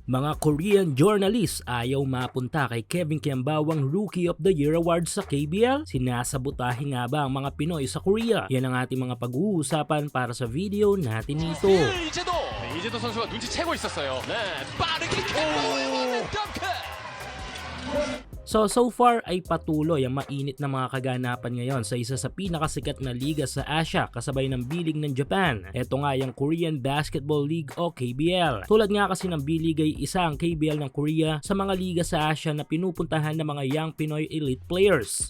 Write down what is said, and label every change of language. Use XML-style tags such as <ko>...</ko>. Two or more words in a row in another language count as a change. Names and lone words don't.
<tl>Mga</tl> <en>Korean journalists</en> <tl>ayaw mapunta kay Kevin Kiambawang Rookie of the Year Award sa KBL? Sinasabotahe nga ba ang mga Pinoy sa Korea? Yan ang ating mga pag-uusapan para sa video natin ito.</tl> <ko>이재도 선수가 눈치채고 있었어요. 네, 빠르게 오! 덩크!</ko> <en>So far</en> <tl>ay patuloy ang mainit na mga kaganapan ngayon sa isa sa pinakasikat na liga sa Asia kasabay ng B-League ng Japan. Ito nga yung Korean Basketball League o KBL. Tulad nga kasi ng B-League ay isa ang KBL ng Korea sa mga liga sa Asia na pinupuntahan ng mga</tl> <en>young Pinoy elite players.</en>